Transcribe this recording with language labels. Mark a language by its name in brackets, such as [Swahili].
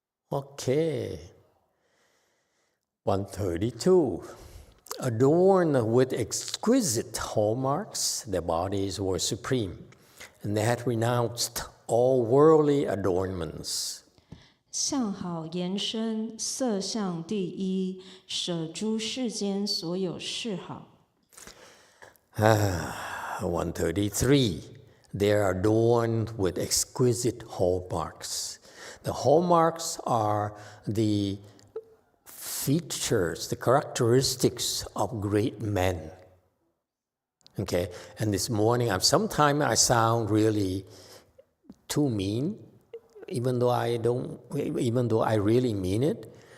[English] Okay. 132. Adorned with exquisite hallmarks, their bodies were supreme, and they had renounced all worldly adornments. [Chinese] 相好延伸，色相第一，舍诸世间所有嗜好。 [English] 133. They are adorned with exquisite hallmarks. The hallmarks are the features, the characteristics of great men. Okay, and this morning, sometimes I sound really too mean, even though I really mean it.